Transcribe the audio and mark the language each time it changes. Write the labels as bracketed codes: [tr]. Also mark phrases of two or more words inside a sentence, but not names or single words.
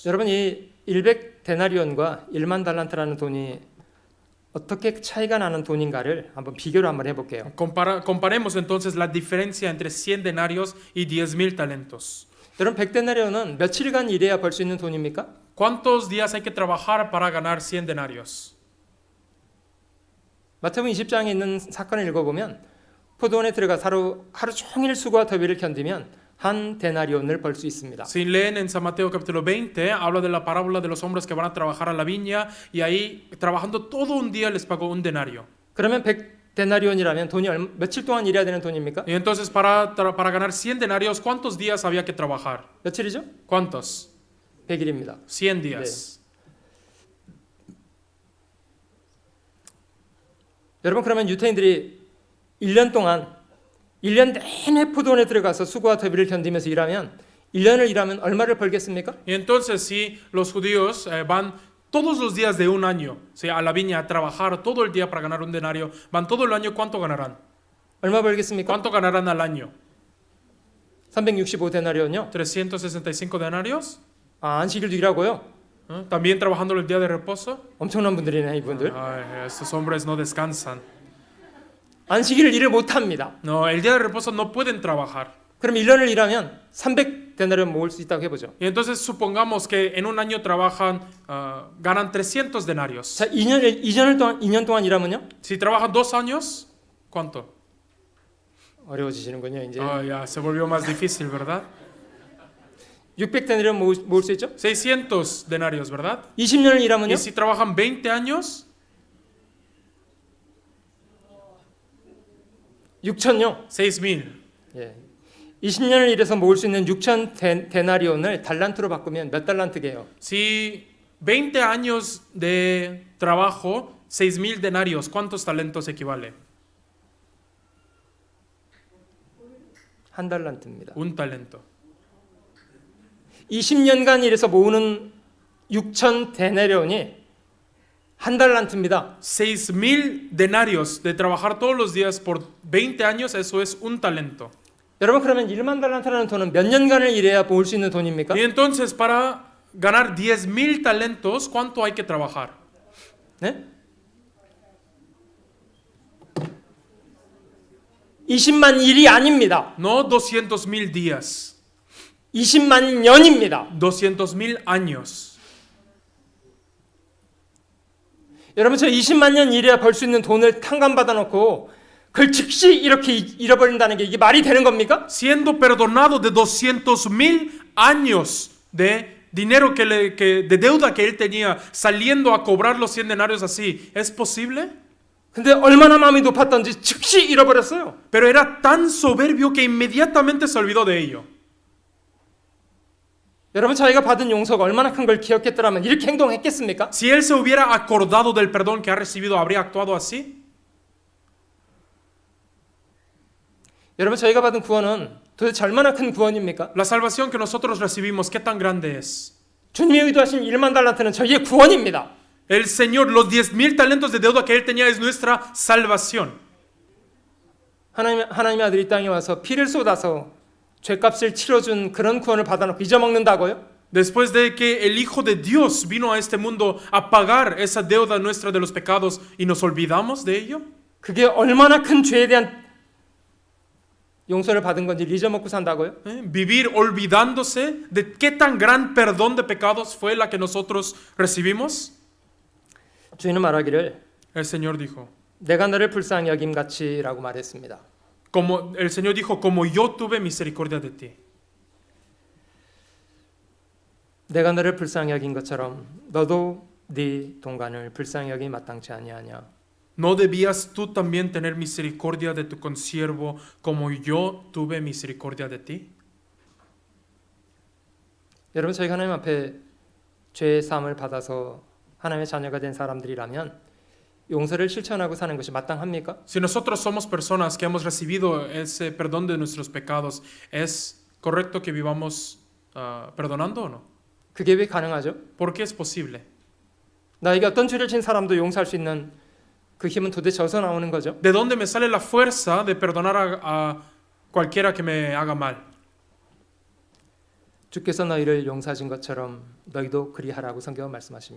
[ko] 여러분 이 100데나리온과 1만 달란트라는 돈이 어떻게 차이가 나는 돈인가를 한번 비교를 한번 해볼게요. [es] Comparemos entonces la diferencia entre 100 denarios y 10,000 talentos. [ko] 여러분 100데나리온은 며칠간 일해야 벌 수 있는 돈입니까? [es] ¿Cuántos días hay que trabajar para ganar 100 denarios? [ko] 마태복음 20장에 있는 사건을 읽어보면 포도원에 들어가 하루 종일 수고와 더위를 견디면 한 데나리온을 벌 수 있습니다. [es] Si leen en San Mateo capítulo 20, habla de la parábola de los hombres que van a trabajar a la viña y ahí trabajando todo un día les pagó un denario. [ko] 그러면 100데나리온이라면 돈이 며칠 동안 일해야 되는 돈입니까? [es] Y entonces para ganar 100 denarios, ¿cuántos días había que trabajar? [ko] 며칠이죠? [es] ¿Cuántos? [ko] 100일입니다. [es] 100 días. [ko] 여러분 그러면 유태인들이 1년 내내 포도원에 들어가서 수고와 더위를 견디면서 일하면 1년을 일하면 얼마를 벌겠습니까? [es] Y entonces si los judíos van todos los días de un año, ¿sí? A la viña a trabajar todo el día para ganar un denario, van todo el año, ¿cuánto ganarán? [ko] 얼마 벌겠습니까? [es] ¿Cuánto ganarán al año? [ko] 365데나리온요? [es] 365 denarios. [ko] 안식일도 일하고요. [es] También trabajando el día de reposo. [ko] 엄청난 분들이네 이분들. [es] Ay, estos hombres no descansan. [ko] 안식일을 일을 못합니다. [es] No, el día de reposo no pueden trabajar. [ko] 그럼 1년을 일하면 300데나리온 모을 수 있다고 해보죠. [es] Y entonces supongamos que en un año trabajan, ganan 300 denarios. [ko] 자, 2년 동안 일하면요? [es] Si trabajan 2 años, ¿cuánto? [ko] 어려워지시는군요, 이제. [es] Ya se volvió más difícil, ¿verdad? [ko] 600데나리온 모을 수 있죠? [es] 600 denarios, ¿verdad? [ko] 20년을 일하면요? [es] Y si trabajan 20 años, [ko] 6천요? [es] 6,000. [ko] 예. 20년을 일해서 모을 수 있는 6천 데나리온을 달란트로 바꾸면 몇 달란트게요? [es] Si 20 años de trabajo, 6,000 denarios, ¿cuántos talentos equivale? [ko] 한 달란트입니다. [es] Un talento. [ko] 20년간 일해서 모으는 6천 데나리온이 한 달란트입니다. [es] 6,000 denarios de trabajar todos los días por 20 años, eso es un talento. [ko] 여러분 그러면 1만 달란트라는 돈은 몇 년간을 일해야 모을 수 있는 돈입니까? [es] Y entonces para ganar 10,000 talentos, ¿cuánto hay que trabajar? [ko] 네? 20만 일이 아닙니다. [es] No 200,000 días, [ko] 20만 년입니다. [es] 200,000 años. [ko] 여러분 저 20만 년 일해야 벌 수 있는 돈을 탕감받아 놓고 그걸 즉시 이렇게 잃어버린다는 게 이게 말이 되는 겁니까? [es] Siendo perdonado de 200,000 años de dinero de deuda que él tenía, saliendo a cobrar los 100 denarios así, ¿es posible? [ko] 근데 얼마나 마음이 높았던지 즉시 잃어버렸어요. [es] Pero era tan soberbio que inmediatamente se olvidó de ello. [ko] 여러분 자기가 받은 용서가 얼마나 큰 걸 기억했더라면 이렇게 행동했겠습니까? [es] Si él se hubiera acordado del perdón que ha recibido, ¿habría actuado así? [ko] 여러분 저희가 받은 구원은 도대체 얼마나 큰 구원입니까? [es] La salvación que nosotros recibimos, ¿qué tan grande es? [ko] 주님이 의도하신 1만 달란트는 저희의 구원입니다. [es] El Señor, los 10,000 talentos de deuda que él tenía es nuestra salvación. [ko] 하나님의 아들이 이 땅에 와서 피를 쏟아서 죄값을 치러준 그런 구원을 받아놓고 잊어먹는다고요? [es] Después de que el Hijo de Dios vino a este mundo a pagar esa deuda nuestra de los pecados y nos olvidamos de ello. [ko] 그게 얼마나 큰 죄에 대한 용서를 받은 건지 잊어먹고 산다고요? [es] Vivir olvidándose de qué tan gran perdón de pecados fue la que nosotros recibimos. [ko] 주인은 말하기를 [es] El Señor dijo, [ko] 내가 너를 불쌍히 여김 같이라고 말했습니다. [es] como el Señor dijo, como yo tuve misericordia de ti. [ko] 내가 너를 불쌍히 여긴 것처럼 너도 네 동간을 불쌍히 여기 마땅치 아니하냐. [es] ¿No debías tú también tener misericordia de tu consiervo como yo tuve misericordia de ti? [ko] 여러분 저희가 하나님 앞에 죄의 사함을 받아서 하나님의 자녀가 된 사람들이라면 용서를 실천하고 사는 것이 마땅합니까? [es] Si nosotros somos personas que hemos recibido ese perdón de nuestros pecados, ¿es correcto que vivamos perdonando o no? [ko] 그게 왜 가능하죠? [es] ¿Por qué es posible? [ko] 나에게 어떤 죄를 진 사람도 용서할 수 있는 그 힘은 도대체 어디서 나오는 거죠? [es] ¿De dónde me sale la fuerza de perdonar a cualquiera que me haga mal? [ko] 주께서 너희를 용서하신 것처럼 너희도 그리하라고 성경은 말씀하십니다.